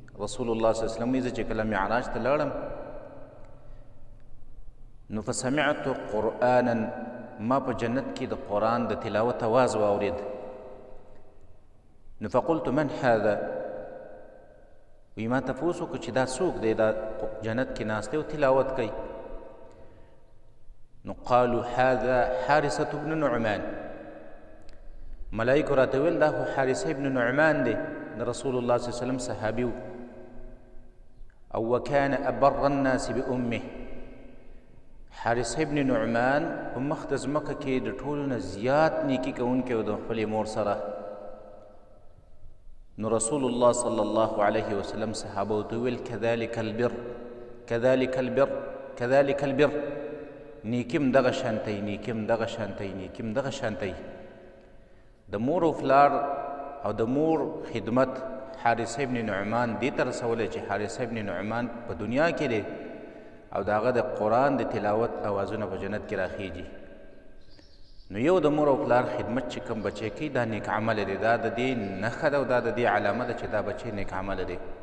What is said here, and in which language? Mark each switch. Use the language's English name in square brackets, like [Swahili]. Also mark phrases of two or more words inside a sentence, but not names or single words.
[Pashto] رسول الله [Arabic] صلی الله علیه وسلم [Pashto] وایي زه چې کله معراج ته لاړم نو [Arabic] فسمعت قرآنا [Pashto] ما په جنت کې د قرآن د تلاوت اواز واورېد نو [Arabic] فقلت من هذا [Pashto] وی ما تپوس وکړو چې دا څوک دی دا جنت کې ناست دی او تلاوت کوي نو [Arabic] قالوا هذا حارثة بن نعمان [Pashto] ملائکو راته ویل دا خو حارثه ابن نعمان دی د رسول الله [Arabic] صلی الله علیه وسلم [Pashto] صحابي و او [Arabic] وكان أبر الناس بأمه [Pashto] حارثه ابن نعمان په مخ د ځمکه کې د ټولو نه زیات نیکي کوونکی و د خپلې مور سره نو رسول الله [Arabic] صلی الله علیه وسلم [Pashto] صحابو ته ویل [Arabic] كذلك البر كذلك البر كذلك البر [Pashto] نیکیم دغه شانتی نیکیم دغه شانتی نیکیم دغه شانتی د مور او پلار او د مور خدمت حارثه ابن نعمان دې ته رسولی چې حارثه ابن نعمان په دنیا کې دی او د هغه د قرآن د تلاوت اوازونه په جنت کې راخیږي نو یو د مور او پلار خدمت چې کوم بچی کوي دا نیک عمله دی دا د دې نښه ده او دا د دې علامه ده چې دا بچی نیک عمله دی